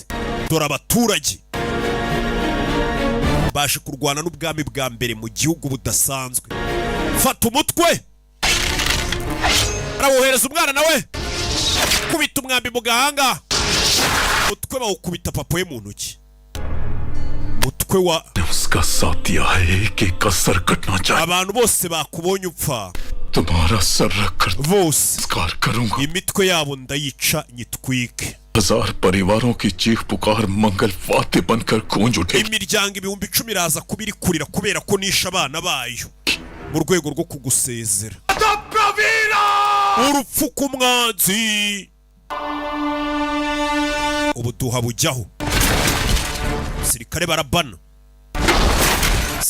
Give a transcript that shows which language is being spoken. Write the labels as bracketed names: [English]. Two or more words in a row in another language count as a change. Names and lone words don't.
[Kinyarwanda] Dore abaturage bashe kurwana n'ubwami bwa mbere mu gihugu budasanzwe. Fata umutwe, arawohereza umwana nawe kubita umwambi mu gahanga. Umutwe bawukubita papa we mu ntoki. Umutwe wa [Hindi] उसका साथ दिया है, एक एक का सर कटना चाहिए। [Kinyarwanda] abantu bose bakubonye upfa, [Hindi] तुम्हारा सर रखकर [Kinyarwanda] bose [Hindi] नमस्कार करूंगा। [Kinyarwanda] imitwe yabo ndayica nyitwike. [Hindi] 1000 परिवारों की चीख पुकार मंगल वाद्य बनकर गूंज उठे। [Kinyarwanda] Imiryango 10,000 iraza kubiri kurira kubera ko nisha abana bayo mu rwego rwo kugusezera. Urupfu kumwanzi. Ubuduha bujyaho. Sirikare barabana.